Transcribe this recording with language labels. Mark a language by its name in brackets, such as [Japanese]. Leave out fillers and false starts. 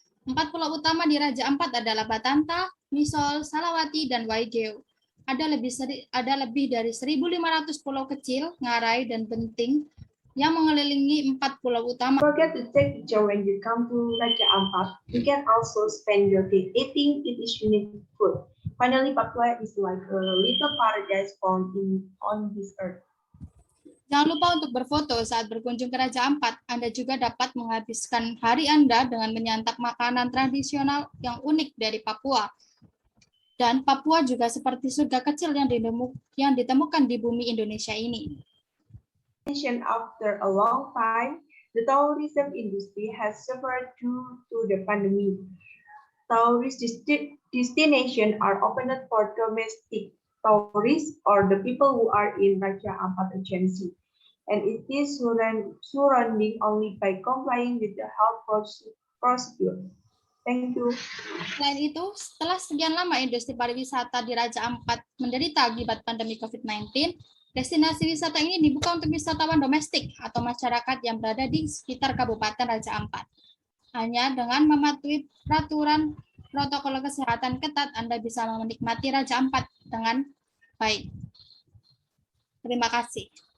[Indonesian] 4 pulau utama di Raja Ampat adalah Batanta, Misol, Salawati, dan Waigeo. Ada lebih dari 1.500 pulau kecil, ngarai, dan benting yang mengelilingi 4 pulau utama. [English] Don't forget to take picture when you come to Raja Ampat. You can also spend your day eating its unique food. Finally, Papua is like a little paradise found on this earth. [Indonesian] Jangan lupa untuk berfoto saat berkunjung ke Raja Ampat. Anda juga dapat menghabiskan hari Anda dengan menyantap makanan tradisional yang unik dari Papua. Dan Papua juga seperti surga kecil yang ditemukan di bumi Indonesia ini. [English] After a long time, the tourism industry has suffered due to the pandemic. Tourist destinations are opened for domestic tourists or the people who are in Raja Ampat agency, and it is surrounding only by complying with the health procedure. Thank you. [Indonesian] Selain itu, setelah sekian lama industri pariwisata di Raja Ampat menderita akibat pandemi COVID-19, destinasi wisata ini dibuka untuk wisatawan domestik atau masyarakat yang berada di sekitar Kabupaten Raja Ampat. Hanya dengan mematuhi peraturan protokol kesehatan ketat, Anda bisa menikmati Raja Ampat dengan baik. Terima kasih.